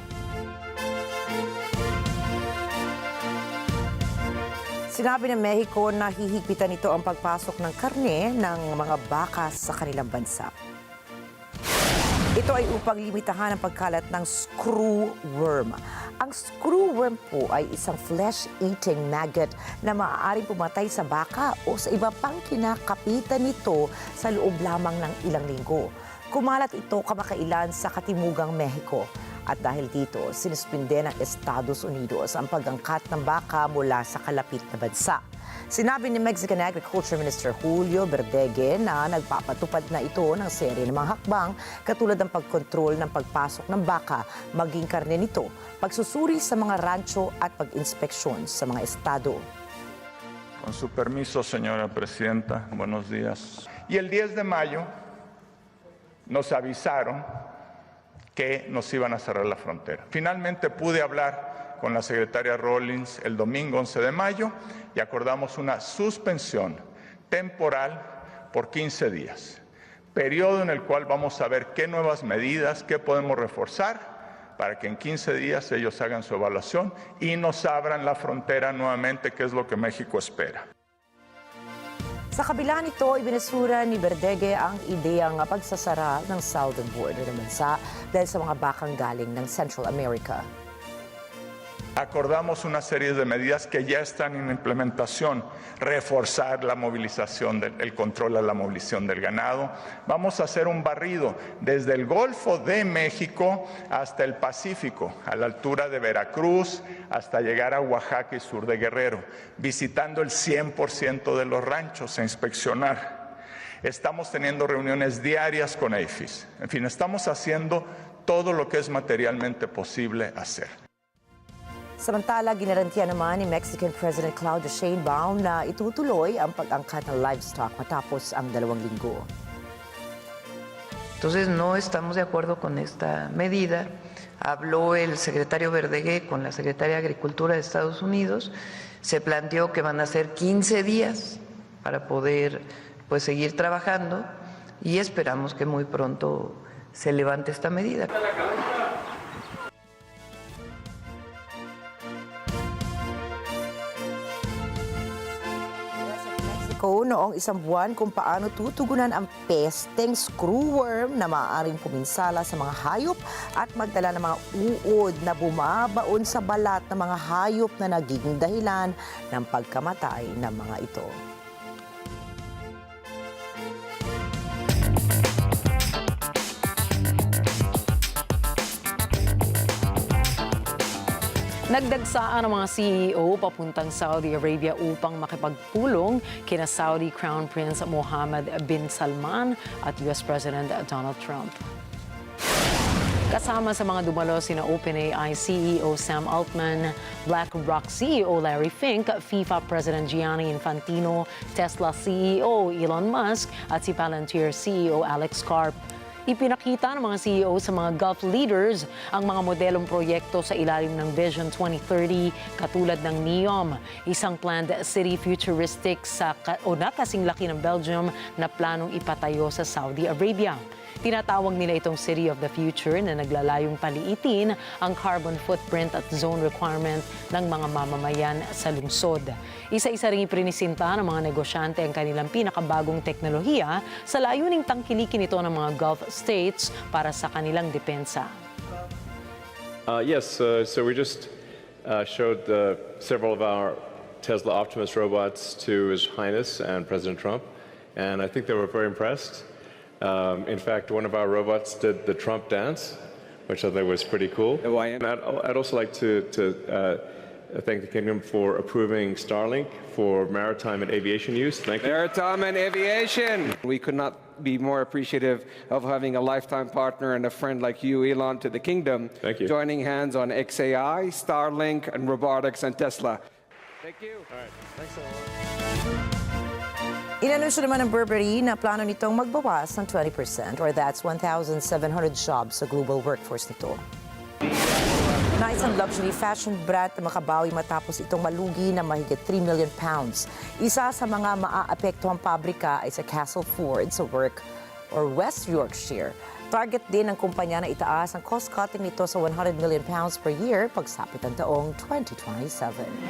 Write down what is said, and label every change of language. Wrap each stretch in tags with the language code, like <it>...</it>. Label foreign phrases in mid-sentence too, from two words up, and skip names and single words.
<tl>Sinabi ng Mexico na hihigpitan nito ang pagpasok ng karne ng mga baka sa kanilang bansa. Ito ay upang limitahan ang pagkalat ng screwworm. Ang screwworm po ay isang</tl> <en>flesh-eating maggot</en> <tl>na maaaring pumatay sa baka o sa iba pang kinakapitan nito sa loob lamang ng ilang linggo. Kumalat ito kamakailan sa Katimugang Mexico. At dahil dito, sinuspinde ng Estados Unidos ang pag-angkat ng baka mula sa kalapit na bansa. Sinabi ni</tl> <en>Mexican Agriculture Minister</en> <tl>Julio Verdegue na nagpapatupad na ito ng serye ng mga hakbang katulad ng pagkontrol ng pagpasok ng baka, maging karne nito, pagsusuri sa mga rancho at pag-inspeksyon sa mga estado.</tl> <es>Con su permiso, señora presidenta, buenos días. Y el 10 de mayo nos avisaron que nos iban a cerrar la frontera. Finalmente pude hablar con la secretaria Rawlings el domingo 11 de mayo y acordamos una suspensión temporal por 15 días, periodo en el cual vamos a ver qué nuevas medidas, qué podemos reforzar para que en 15 días ellos hagan su evaluación y nos abran la frontera nuevamente, que es lo que México espera.</es> <tl>Sa kabila nito, ibinisura ni Verdegue ang ideyang pagsasara ng</tl> <en>southern border</en> <tl>ng bansa dahil sa mga bakang galing ng Central America.</tl> <es>Acordamos una serie de medidas que ya están en implementación, reforzar la movilización, el control a la movilización del ganado. Vamos a hacer un barrido desde el Golfo de México hasta el Pacífico, a la altura de Veracruz, hasta llegar a Oaxaca y sur de Guerrero, visitando el 100% de los ranchos a inspeccionar. Estamos teniendo reuniones diarias con APHIS. En fin, estamos haciendo todo lo que es materialmente posible hacer.</es> <tl>Samantala, ginarantiya naman ni</tl> <en>Mexican President</en> <tl>Claudia Sheinbaum na itutuloy ang pag-angkat ng livestock matapos ang 2 linggo.</tl> <es>Entonces no estamos de acuerdo con esta medida. Habló el secretario Verdegue con la secretaria de Agricultura de Estados Unidos. Se planteó que van a ser 15 días para poder seguir trabajando y esperamos que muy pronto se levante esta medida.</es> <tl>Noong 1 buwan kung paano tutugunan ang pesteng screwworm na maaaring puminsala sa mga hayop at magdala ng mga uod na bumabaon sa balat ng mga hayop na nagiging dahilan ng pagkamatay ng mga ito. Nagdagsaan ang mga CEO papuntang Saudi Arabia upang makipagpulong kina</tl> <en>Saudi Crown Prince</en> <tl>Mohammed bin Salman at</tl> <en>US President</en> <tl>Donald Trump. Kasama sa mga dumalo sina OpenAI CEO Sam Altman, BlackRock CEO Larry Fink, FIFA President Gianni Infantino, Tesla CEO Elon Musk at si Palantir CEO Alex Karp. Ipinakita ng mga CEO sa mga</tl> <en>Gulf leaders</en> <tl>ang mga modelong proyekto sa ilalim ng Vision 2030 katulad ng NEOM, isang</tl> <en>planned city futuristic</en> <tl>na kasing laki ng Belgium na planong ipatayo sa Saudi Arabia. Tinatawag nila itong</tl> <en>City of the Future</en> <tl>na naglalayong paliitin ang</tl> <en>carbon footprint</en> <tl>at</tl> <en>zone requirement</en> <tl>ng mga mamamayan sa lungsod. Isa-isa ring iprinisinta ng mga negosyante ang kanilang pinakabagong teknolohiya sa layuning tangkilikin ito ng mga</tl> <en>Gulf states</en> <tl>para sa kanilang depensa.</tl> <en>So we just showed several of our Tesla Optimus robots to His Highness and President Trump, and I think they were very impressed. In fact, one of our robots did the Trump dance, which I think was pretty cool. I'd also like to thank the Kingdom for approving Starlink for maritime and aviation use. Thank you. Maritime and aviation. We could not be more appreciative of having a lifetime partner and a friend like you, Elon, to the Kingdom. Thank you. Joining hands on XAI, Starlink, and robotics and Tesla. Thank you. All right. Thanks a lot.</en> <tl>Inanunsyo naman ng Burberry na plano nitong magbawas ng 20%</tl> <en>or that's</en> <tl>1,700 jobs sa global workforce nito. Na isang</tl> <en>luxury fashion brand</en> <tl>na makabawi matapos itong malugi na mahigit 3</tl> <en>million pounds.</en> <tl>Isa sa mga maaapektuhang pabrika ay sa Castleford sa West Yorkshire. Target din ng kumpanya na itaas ang cost-cutting nito sa 100</tl> <en>million pounds per year</en> <tl>pagsapit ang taong 2027.</tl>